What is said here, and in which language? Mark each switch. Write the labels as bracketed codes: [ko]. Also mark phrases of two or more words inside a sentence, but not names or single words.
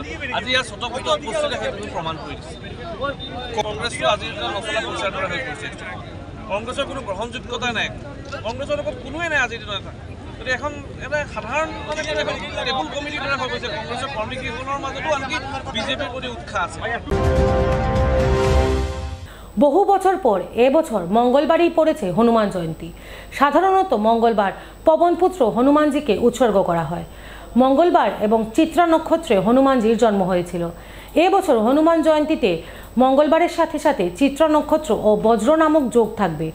[as] আজি ইয়াৰ স্বতঃস্ফূৰ্ত উপস্থিতি সেইটো প্ৰমাণ কৰি দিছে। কংগ্ৰেছটো আজিৰ দিনত নচলা পইচাৰ দৰে হৈ পৰিছে। কংগ্ৰেছৰ কোনো গ্ৰহণযোগ্যতা নাই, কংগ্ৰেছৰ লগত কোনোৱে নাই আজিৰ দিনত। গতিকে এখন এটা সাধাৰণ মানে এখন [en] table committee [as] দৰে হৈ গৈছে। কংগ্ৰেছৰ কৰ্মীকেইজনৰ মাজতো আনকি বিজেপিৰ প্ৰতি উৎসাহ আছে। [bn] বহু বছর পর এবছর মঙ্গলবারই পড়েছে হনুমান জয়ন্তী। সাধারণত মঙ্গলবার পবনপুত্র হনুমানজিকে উৎসর্গ করা হয়। মঙ্গলবার এবং চিত্রা নক্ষত্রে হনুমানজির জন্ম হয়েছিল। এবছর হনুমান জয়ন্তীতে মঙ্গলবারের সাথে সাথে চিত্রা নক্ষত্র ও বজ্র নামক যোগ থাকবে।